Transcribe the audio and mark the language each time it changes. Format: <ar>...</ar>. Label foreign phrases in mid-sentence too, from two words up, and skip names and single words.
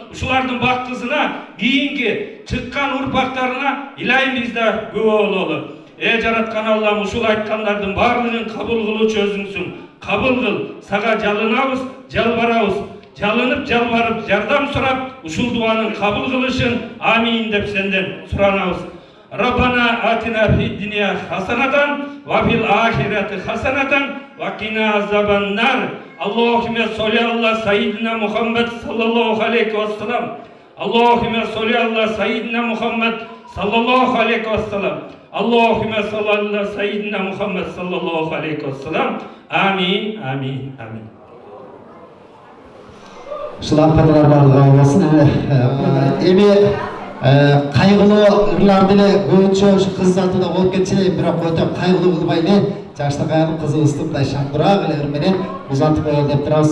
<ky>Ушулардын бактысына, кийинки чыккан урпактарына илайым биз да күбө бололу. жараткан Аллам ушул айткандардын баардыгын кабыл кылуучу өзүңсүң. Кабыл кыл. Сага жалынабыз, жалбарабыз. Жалынып, жалбарып, жардам сурап, ушул дуанын кабыл кылышын амин деп сенден суранабыз.</ky> <ar>ربنا آتنا في الدنيا حسنة وفي الآخرة حسنة وقنا عذاب النار. اللهم صل على سيدنا محمد صلى الله عليه وسلم. اللهم صل على سيدنا محمد صلى الله عليه وسلم. اللهم صل على سيدنا محمد صلى الله عليه وسلم.</ar> <ky>Amin, amin, amin. Ушулар кадалар барлыгы болсун. Эми кайгылуу ырлар деле көбүнчө ушу кыз затында болуп кетчү, бирок өтө кайгылуу кылбай эле жаштык аягын кызыбызды мындай шаңкурак эле ыр менен узатып коелу деп турабыз.</ky>